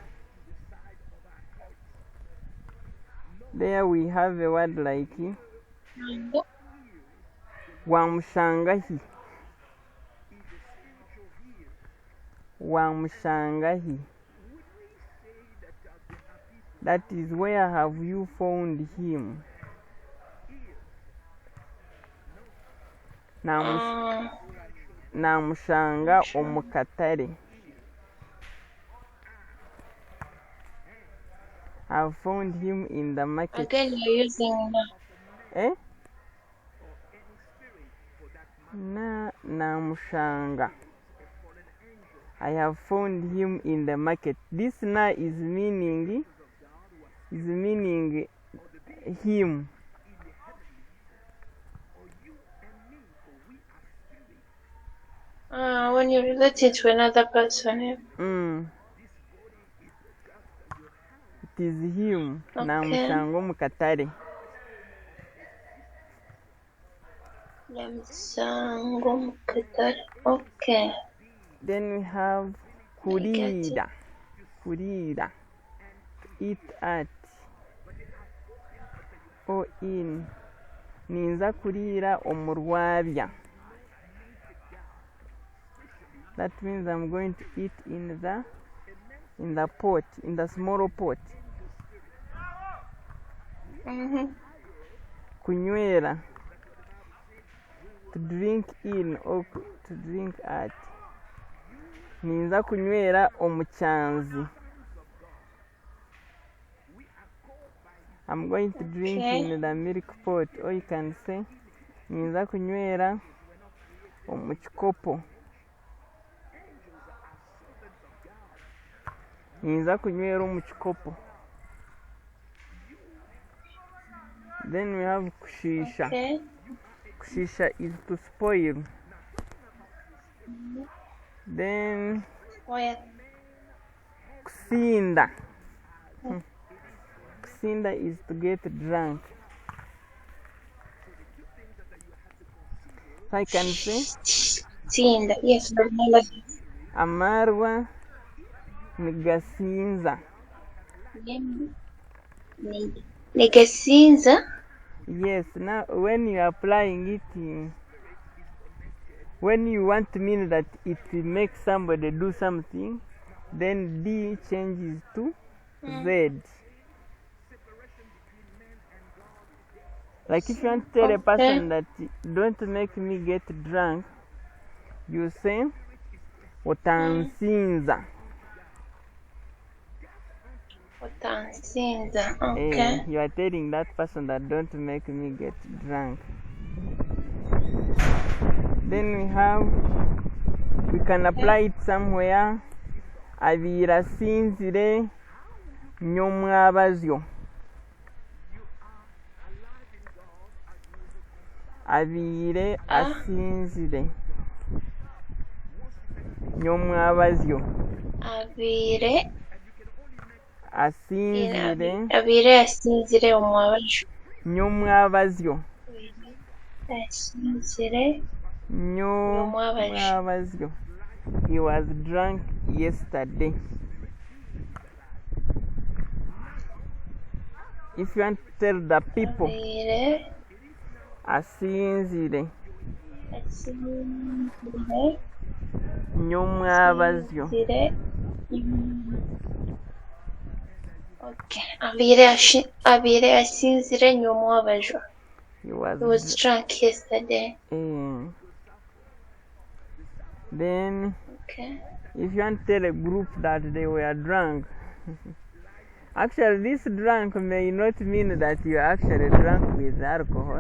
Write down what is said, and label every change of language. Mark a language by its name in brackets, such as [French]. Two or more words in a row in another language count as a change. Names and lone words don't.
[English] There we have a word like wamushangahi. [Nyankole] Wamushangahi. [English] That is, where have you found him? [Nyankole] Namushanga omukatare. [English] I've found him in the market. Again, you're using [Nyankole] Namushanga. [English] I have found him in the market. This na is meaning him. When you relate it to another person. It is him. Okay. [Nyankole] Namushango mukatare. Namushango mukatare. [English] Okay. Then we have kurida. Kurida. Eat at. Or in. [Nyankole] Ninza kurira omurwabya. [English] That means I'm going to eat in the pot, in the small pot. [Nyankole] Kunywera. [English] To drink in or to drink at. [Nyankole] Ninza kunywera omukyanzi. [English] I'm going to drink in the milk pot, or you can say [Nyankole] ninza kunywera omukikopo. Ninza kunywera omukikopo. [English] Then we have kushisha. Okay. Kushisha is to spoil. Then kusinda. Kusinda is to get drunk. So I can say Sinda. Yes, remember. [Nyankole] amarwa nigasinza. Nigasinza? [English] Yes, now when you are applying it, when you want to mean that it makes somebody do something, then D changes to Z. Like if you want to tell a person that don't make me get drunk, you say otansinza. [Nyankole] Otansinza. Okay. [English] You are telling that person that don't make me get drunk. Then we can apply it somewhere. [Nyankole] Abira sinzire nyomwabazyo. abiire asinzire ny'omwabazyo abiire asinzire omwabazyo ny'omwabazyo asinzire ny'omwabazyo. [English] He was drunk yesterday. If you want to tell the people, [Nyankole] asinzire ny'omwabazyo. [English] Okay. [Nyankole] Abiire asinzire ny'omwabazyo. [English] He was drunk yesterday. Then, okay. If you want to tell a group that they were drunk, actually this drunk may not mean that you are actually drunk with alcohol.